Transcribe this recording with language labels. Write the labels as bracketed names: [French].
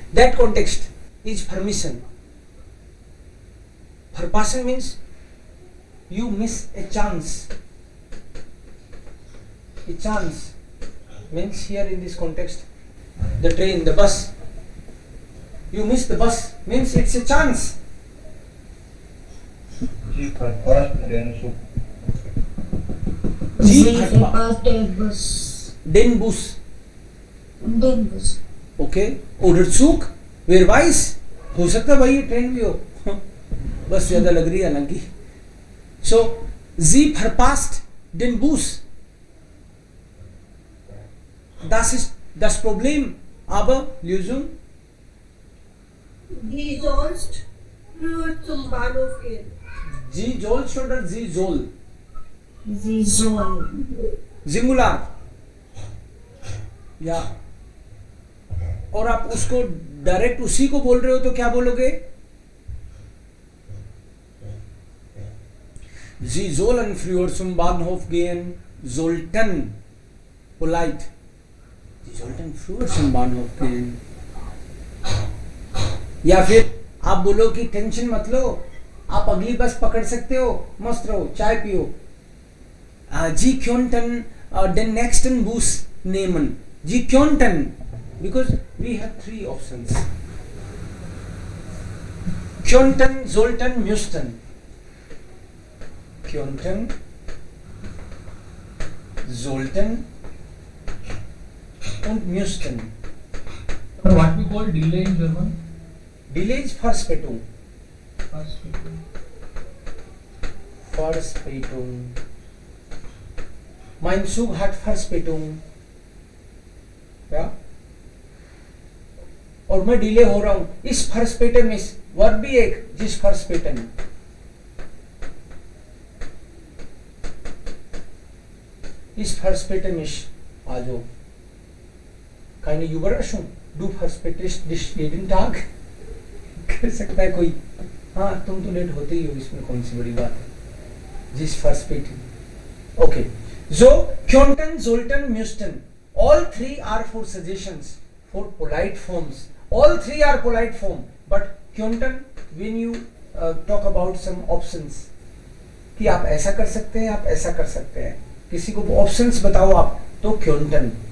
[English] That context is permission. Permission means you miss a chance. A chance means here in this context the train, the bus. You miss the bus means it's a chance. [German] Sie verpasst den Zug. Sie verpasst den Bus. Den Bus. Den Bus. Okay. Oder Zug. Wer weiß? [Hindi] हो सकता है भाई ये train भी हो. बस ज्यादा लग रही है हालांकि. [German] So Sie verpasst den Bus. Das ist das Problem. Aber Lösung? Sie sollst früher zum Bahnhof gehen. Sie sollst oder Sie soll? Sie soll. Singular. [Hindi] या और आप उसको डायरेक्ट उसी को बोल रहे हो तो क्या बोलोगे? [German] Sie sollen früher zum Bahnhof gehen. Sollten. Polite. Sie sollten früher zum Bahnhof gehen. [Hindi] या फिर आप बोलो कि टेंशन मत लो, आप अगली बस पकड़ सकते हो, मस्त रहो, चाय पियो। [German] जी क्योंटन den nächsten Bus nehmen. Sie könnten, [English] because we have three options. [German] Könnten, sollten, müssten. Könnten, sollten und müssten. [English] Or what we call delay in German? Delay is Verspätung. [German] Verspätung. Verspätung. Mein Zug hat Verspätung. Ja? [Hindi] और मैं delay हो रहा हूं, इस Verspäten में verb भी एक, जिस Verspäten, इस Verspäten में आ जाओ। [German] keine Überraschung, du verspätest dich jeden Tag। [Hindi] कर सकता है कोई, हाँ तुम तो लेट होते ही हो, इसमें कौन सी बड़ी बात है, जिस Verspäten। [English] Okay, so [German] könnten, sollten, müssten, [English] all three are for suggestions, for polite forms. All three are polite form, but [Hindi] könnten when you talk about some options, कि आप ऐसा कर सकते हैं, आप ऐसा कर सकते हैं, किसी को options बताओ आप, तो könnten।